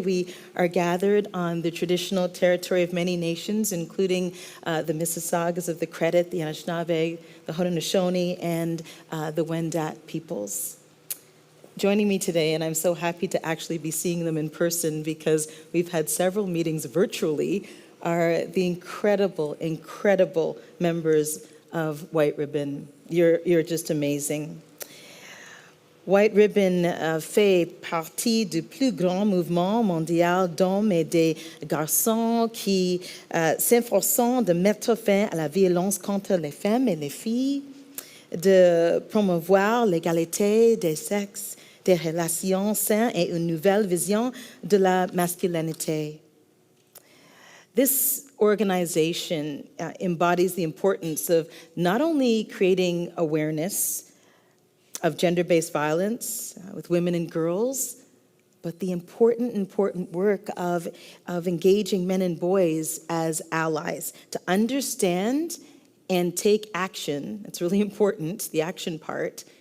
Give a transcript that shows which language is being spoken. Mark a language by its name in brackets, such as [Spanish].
[English] We are gathered on the traditional territory of many nations, including the Mississaugas of the Credit, the Anishinaabe, the Haudenosaunee, and the Wendat peoples. Joining me today, and I'm so happy to actually be seeing them in person, because we've had several meetings virtually, are the incredible, incredible members of White Ribbon. You're just amazing. [French] White Ribbon fait partie du plus grand mouvement mondial d'hommes et des garçons qui s'efforcent de mettre fin à la violence contre les femmes et les filles, de promouvoir l'égalité des sexes, des relations saines et une nouvelle vision de la masculinité. [English] This organization embodies the importance of not only creating awareness of gender-based violence with women and girls, but the important work of engaging men and boys as allies to understand and take action. It's really important, the action part,